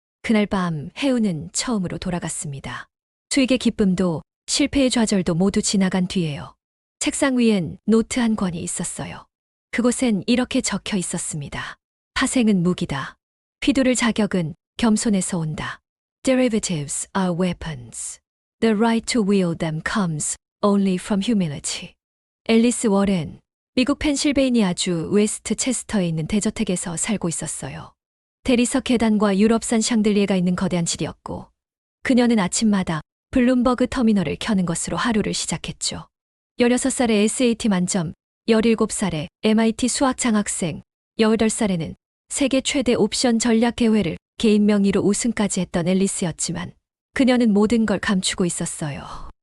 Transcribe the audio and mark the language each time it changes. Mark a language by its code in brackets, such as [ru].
[ko] 그날 밤 혜우는 처음으로 돌아갔습니다. 수익의 기쁨도 실패의 좌절도 모두 지나간 뒤에요. 책상 위엔 노트 한 권이 있었어요. 그곳엔 이렇게 적혀 있었습니다. 파생은 무기다. 휘두를 자격은 겸손에서 온다. [en] Derivatives are weapons. The right to wield them comes only from humility. [ko] 앨리스 워렌, 미국 펜실베이니아주 웨스트 체스터에 있는 대저택에서 살고 있었어요. 대리석 계단과 유럽산 샹들리에가 있는 거대한 집이었고 그녀는 아침마다 블룸버그 터미널을 켜는 것으로 하루를 시작했죠. 16살에 SAT 만점, 17살에 MIT 수학 장학생, 18살에는 세계 최대 옵션 전략 대회를 개인 명의로 우승까지 했던 앨리스였지만 그녀는 모든 걸 감추고 있었어요.